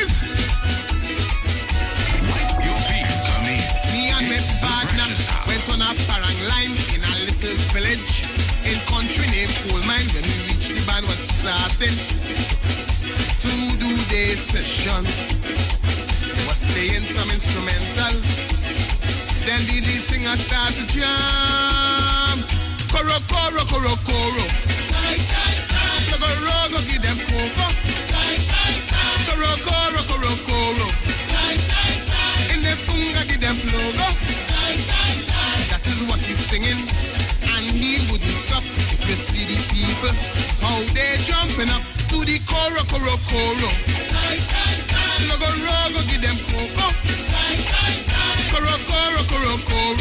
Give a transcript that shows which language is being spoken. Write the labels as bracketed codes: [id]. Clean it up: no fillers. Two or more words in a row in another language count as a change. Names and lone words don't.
[en] Parang line in a little village in country named Coal Mine. When we reached the band was starting to do their session. They was playing some instrumental. Then the lead singer started to jam. Koro, koro, koro, koro. Rogo, rogo, give them coco. Koro, koro, koro, koro. In the funga, give them logo. That is what he's singing, and he wouldn't stop. If you see the people, how they jumping up to the koro, koro, koro. Rogo, rogo, give them coco. Koro, koro, koro, koro.